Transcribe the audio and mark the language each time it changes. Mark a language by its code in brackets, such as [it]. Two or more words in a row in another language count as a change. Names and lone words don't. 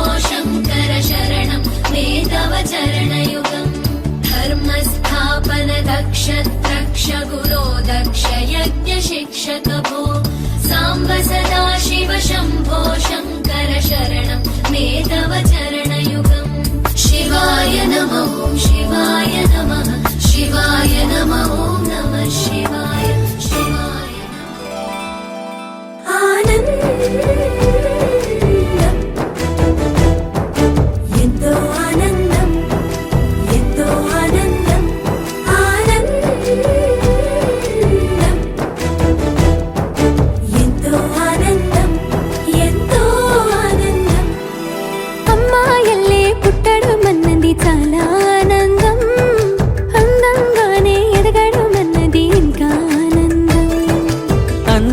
[sa] शङ्कर शरणं मे तव चरणयुगम् धर्मस्थापन दक्ष द्रक्ष गुरो दक्ष यज्ञ शिक्षक भो साम्ब सदा शिव शम्भो शङ्कर शरणं मे तव चरणयुगम् शिवाय नमो शिवाय नमः शिवाय नमो नमः शिवाय शिवाय [te] ఎంతో ఆనందం ఎంతో ఆనందం ఆనందం ఎంతో ఆనందం ఎంతో ఆనందం అమ్మాయల్లే పుట్టడం అన్నది చాలా ఆనందం అందంగానే ఎదగడం అన్నది ఇంకా ఆనందం